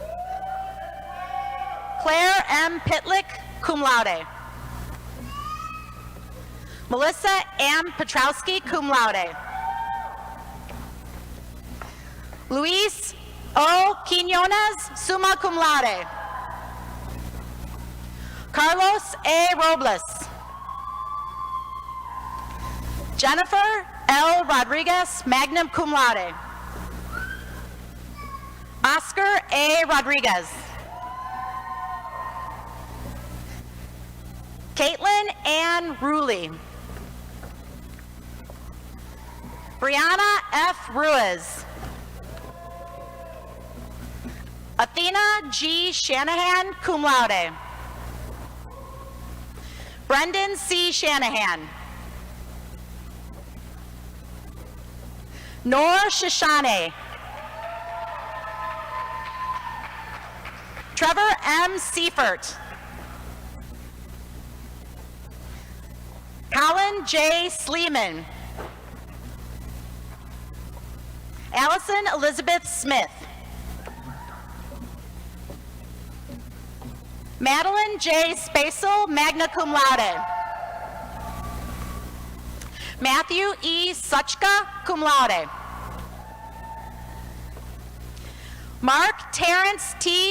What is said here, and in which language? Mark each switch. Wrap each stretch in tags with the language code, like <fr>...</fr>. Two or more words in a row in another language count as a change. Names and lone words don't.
<en>Claire M. Pitlick,</en> <la>cum laude.</la> <en>Melissa M. Petrowski,</en> <la>cum laude.</la> <en>Luis O. Quinones,</en> <la>summa cum laude.</la> <en>Carlos A. Robles. Jennifer L. Rodriguez,</en> <la>magna cum laude.</la> <en>Oscar A. Rodriguez. Caitlin Ann Ruley. Brianna F. Ruiz. Athena G. Shanahan,</en> <la>cum laude.</la> <en>Brendan C. Shanahan. Noor Shishane. Trevor M. Seifert. Colin J. Sleeman. Allison Elizabeth Smith. Madeline J. Spacel,</en> <la>magna cum laude.</la> <en>Matthew E. Suchka,</en> <la>cum laude.</la> <en>Mark Terrence T.</en>